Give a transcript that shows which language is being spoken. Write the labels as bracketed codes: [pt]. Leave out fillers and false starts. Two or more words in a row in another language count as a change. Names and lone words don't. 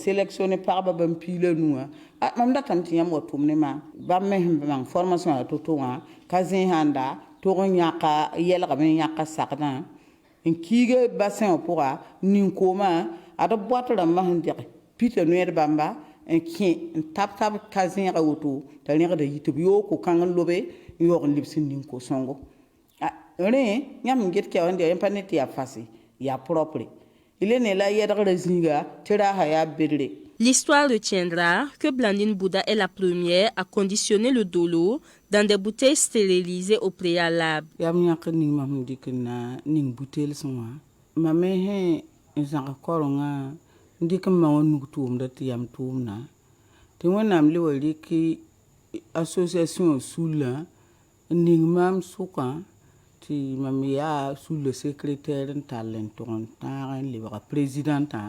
[mos] sélectionné pagba bãmb piila nuwã mam datame tɩ yãmb wa tʋm ne maam bãmb me sẽn mang formation wã to-to wã ka zẽsãnda tog n yãka yɛlgame n yãka sagdã n kiiga bassin wã pʋga nin-koomã ad b boat rãmbã sẽn dɛge pita noɛɛd bãmba n kẽ n tab ka zẽega woto t'a rẽgda yɩ tɩ b yooko kãng n lobe n yaoog n lebs n nin-ko-sõngo rẽ yãmb n get kɛwa n dɛg yẽ pa ne tɩ yaa fase yaa propre [fr] il est né là [mos] yɛdgra zĩiga tɩ raasa yaa bedre. [fr] L'histoire retiendra que Blandine Bouda est la première à conditionner le dolo dans des bouteilles stérilisées au préalable. [mos] Yam yãk ning mam dɩk na ning buteel sẽn wã mam me n zãg korengã n dɩk n ma wã nug tʋʋmda tɩ yam tʋʋmna tɩ wẽnnaam le wa rɩk association sullã n ning maam sʋkã tɩ mam yaa sulla secrétaire n tall n tʋg n tãag n lebga présidentã